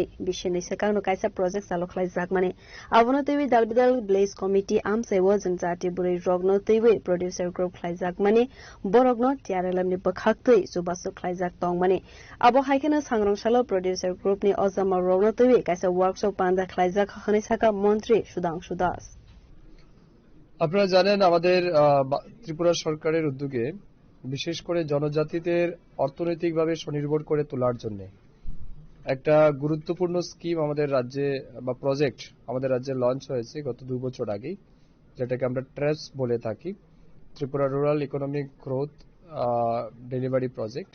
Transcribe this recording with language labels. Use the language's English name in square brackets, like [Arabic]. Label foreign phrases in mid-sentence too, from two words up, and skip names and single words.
[Kok Borok] Bishini Sekano Kaisa Project Salo Klai Zakmani Avono TV Dalbidal Blaze Committee Amsewo Janjati Buri Rogno TV [English] Producer Group [Kok Borok] Klai Zakmani Borogno Tiarelamni Bakhaktui Subasu Klai Zak Tongmani Abo Haikena Sangrong Shalo [English] Producer Group [Kok Borok] Ni Ozama Rogno TV Kaisa Workshop Panda Klai Zak Khani Saka Montri Sudangsu Das. [Bangla] আপনারা জানেন আমাদের ত্রিপুরা সরকারের উদ্যোগে বিশেষ করে জনজাতিদের অর্থনৈতিকভাবে স্বনির্ভর করে তোলার জন্য একটা গুরুত্বপূর্ণ স্কিম আমাদের রাজ্যে বা প্রজেক্ট আমাদের রাজ্যে লঞ্চ হয়েছে গত 2 বছর আগেই, যেটাকে আমরা ট্রেস বলে থাকি, ত্রিপুরা রুরাল ইকোনমিক গ্রোথ ডেলিভারি প্রজেক্ট।